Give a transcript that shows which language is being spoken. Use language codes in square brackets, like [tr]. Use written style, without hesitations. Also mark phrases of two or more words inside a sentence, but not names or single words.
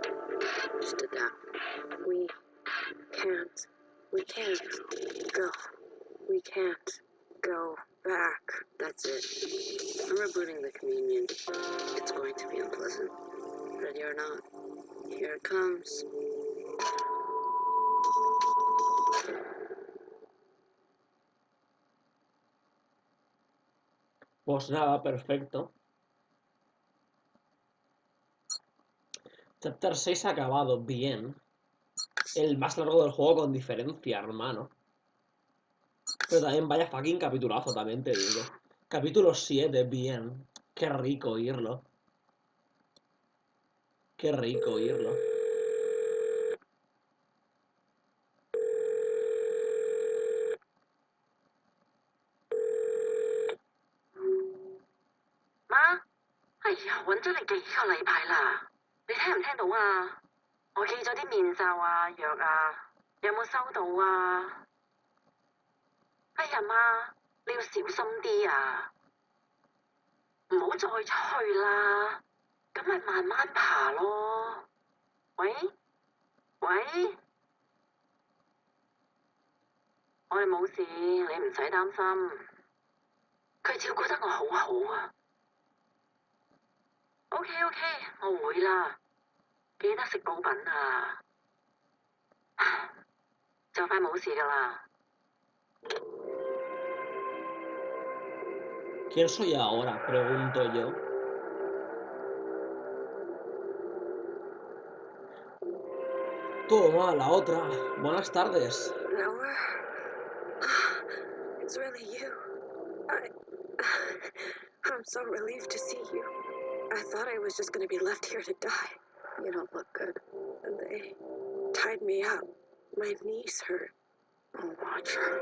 [en] Just adapt. We can't go. We can't go back. That's it. I'm rebooting the communion. It's going to be unpleasant. Ready or not, here it comes. [es] Pues nada, perfecto. Chapter 6 ha acabado bien. El más largo del juego con diferencia, hermano. Pero también vaya fucking capitulazo, también te digo. Capítulo 7, bien. Qué rico oírlo. Qué rico oírlo. [yue] Ma，哎呀，揾咗你幾個禮拜啦，你聽唔聽到啊？我寄咗啲面罩啊、藥啊，有冇收到啊？哎呀媽，你要小心啲啊，唔好再出去啦，咁咪慢慢爬咯。喂，我哋冇事，你唔使擔心。佢照顧得我好好啊。OK，我會啦，記得食補品啊。就快冇事㗎啦。 [es] ¿Quién soy ahora? Pregunto yo. Toma, la otra. Buenas tardes. [en] Noah, it's really you. I'm so relieved to see you. I thought I was just going to be left here to die. You don't look good. And they tied me up. My knees hurt. Oh, Roger.